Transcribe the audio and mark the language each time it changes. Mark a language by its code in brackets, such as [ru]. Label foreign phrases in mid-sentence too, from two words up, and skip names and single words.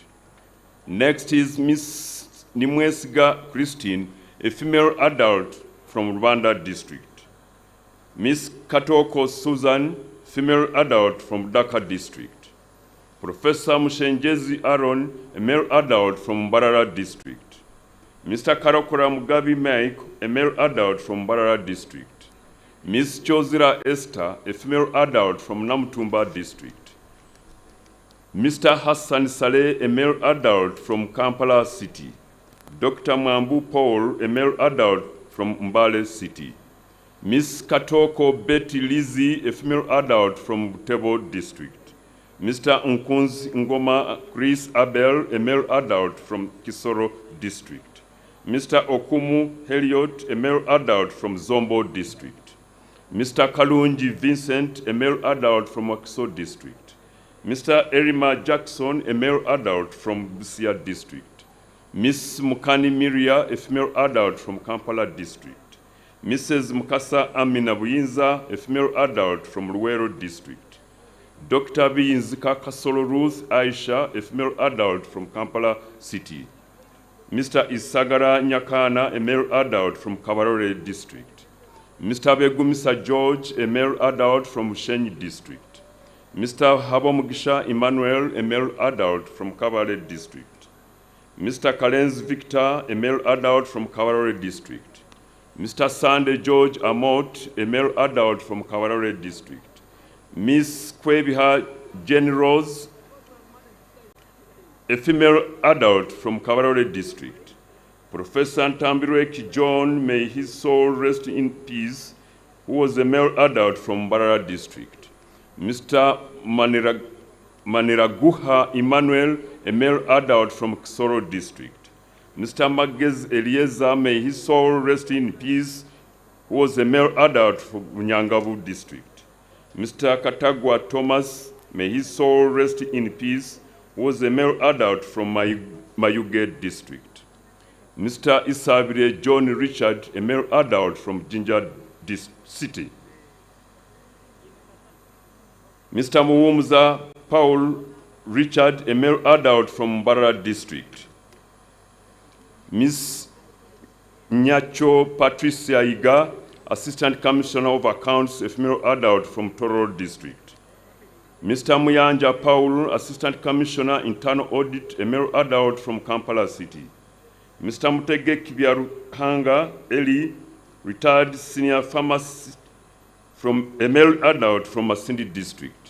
[en] Next is Ms. Nimwesiga Christine, a female adult from Rwanda district. Ms. Katoko Susan, female adult from Dhaka district. Professor Mushenjezi Aaron, a male adult from Mbarara district. Mr. Karokora Mugabi Mike, a male adult from Mbarara district. Ms. Chozira Esther, a female adult from Namtumba district. Mr. Hassan Saleh, a male adult from Kampala city. Dr. Mambu Paul, a male adult from Mbale city. Ms. Katoko Betty Lizzie, a female adult from Butebo district. Mr. Nkunzi Ngoma Chris Abel, a male adult from Kisoro district. Mr. Okumu Heliot, a male adult from Zombo district. Mr. Kalunji Vincent, a male adult from Wakiso district. Mr. Erima Jackson, a male adult from Busia district. Ms. Mukani Miria, a female adult from Kampala district. Mrs. Mukasa Amina Buyinza, a female adult from Luwero district. Dr. Biyinzika Kasolo Ruth Aisha, a female adult from Kampala city. Mr. Isagara Nyakana, a male adult from Kabarore district. Mr. Begumisa George, a male adult from Shenyi district. Mr. Habomugisha Emmanuel, a male adult from Kabale district. Mr. Kalenz Victor, a male adult from Kabarore district. Mr. Sande George Amot, a male adult from Kabarore district. Ms. Kwebiha Jenny Rose, a female adult from Kabarore district. Professor Ntambirweki John, may his soul rest in peace, who was a male adult from Mbarara district. Mr. Maniraguha Emmanuel, a male adult from Kisoro district. Mr. Magez Eliezer, may his soul rest in peace, who was a male adult from Nyangavu district. Mr. Katagwa Thomas, may his soul rest in peace, who was a male adult from Mayuge district. Mr. Isabire John Richard, a male adult from Jinja city. Mr. Muwumza Paul Richard, a male adult from Mbarara district. Ms. Nyacho Patricia Iga, Assistant Commissioner of Accounts, a female adult from Toro district. Mr. Muyanja Paul, Assistant Commissioner, Internal Audit, a male adult from Kampala City. Mr. Mutege Kibiaruhanga Eli, retired senior pharmacist, from a male adult from Masindi district.